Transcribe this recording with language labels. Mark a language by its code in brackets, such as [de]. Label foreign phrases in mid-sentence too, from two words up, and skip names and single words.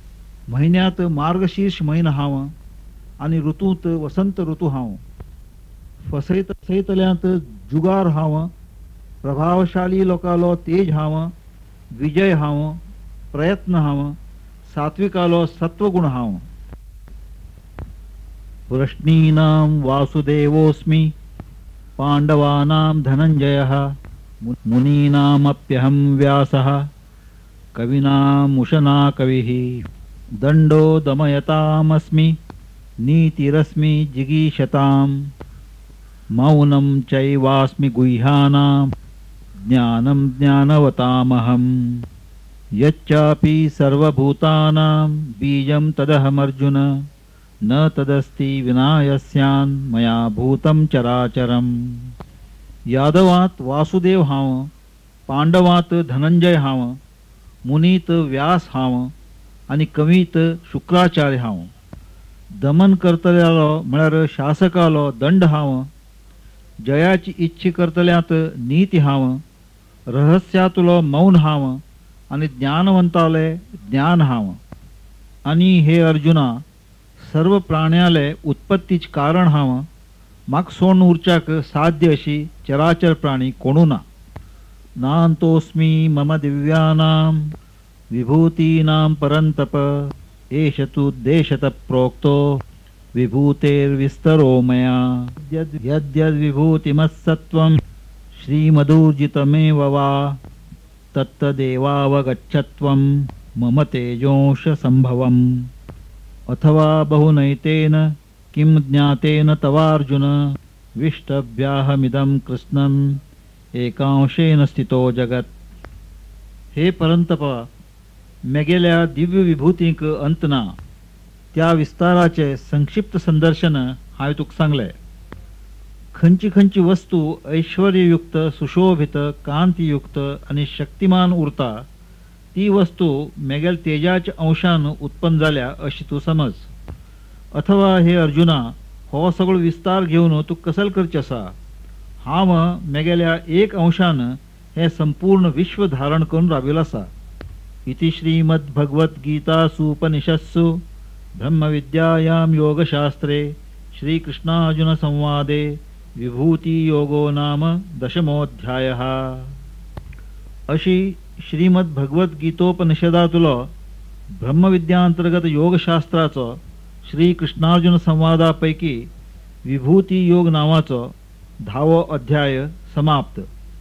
[kok] महिन्यात मार्गशीर्ष महिना हांव आणि ऋतूंत वसंत ऋतू हांव फसयतल्यांत जुगार हांव, प्रभावशाली लोकालो तेज हांव, विजय हांव, प्रयत्न हांव, सात्विकालो सत्वगुण हांव. [sa] वृष्णीनां वासुदेवोऽस्मि, पाण्डवानां धनञ्जयः, मुनीनामप्यहं व्यासः, कवीनामुशना कविः. दण्डो दमयतामस्मि, नीतिरस्मि जिगीषताम्, मौनं चैवास्मि गुह्यानां, ज्ञानं ज्ञानवतामहम्. यच्चापि सर्वभूतानां बीजं तदहमर्जुन, न तदस्ति विनायस्यान् मया भूतं चराचरम्. [kok] यादवात वासुदेव हांव, पांडवात धनंजय हांव, मुनीत व्यास हांव आणि कवीत शुक्राचार्य हांव. दमन करतल्यालो म्हळ्यार शासकालो दंड हांव, जयाची इच्छी करतल्यांत नीती हांव, रहस्यातलो मौन हांव आणि ज्ञानवंताले ज्ञान हांव. आणि हे अर्जुना, सर्व प्राण्याले उत्पत्तीच कारण हांव. म्हाका सोडून उरच्याक साध्य अशी चराचर प्राणी कोणू ना. [sa] नान्तोऽस्मि मम दिव्यानां विभूतीनां परन्तप, एष तु देशतः प्रोक्तो विभूतेर्विस्तरो मया. यद्यद्विभूतिमत्सत्त्वं श्रीमदूर्जितमेव वा, तत्तदेवावगच्छत्वं मम तेजोंश संभवम्. अथवा बहुनैतेन किं ज्ञातेन तवार्जुन, विष्टभ्याहमिदं कृष्णं एकांशेन स्थितो जगत. [kok] हे परंतपा, मेगेल्या दिव्य विभूतींक अंत ना. त्या विस्ताराचे संक्षिप्त संदर्शन हांवें तुका सांगले. खंयची खंयची वस्तू ऐश्वर्ययुक्त, सुशोभित, कांतियुक्त आणि शक्तिमान उरता, ती वस्तू मेगेल तेजाच्या अंशान उत्पन्न जाल्या अशी तू समज. अथवा हे अर्जुना, हो सगळो विस्तार घेवन तू कसल करचे आसा. हांव मेगेल्या एक अंशान हे संपूर्ण विश्व धारण करून राबिल्लो आसा. [sa] इति श्रीमद्भगवद्गीतासूपनिषत्सु ब्रह्मविद्यायां योगशास्त्रे श्रीकृष्णार्जुन संवादे विभूतियोगो नाम 10मोऽध्यायः. [kok] अशी श्रीमद्भगवद्गीतोपनिषदातलो ब्रह्मविद्यांतर्गत योगशास्त्राचो श्रीकृष्णार्जुन संवादापैकी विभूती योग नावाचो 10वो अध्याय समाप्त.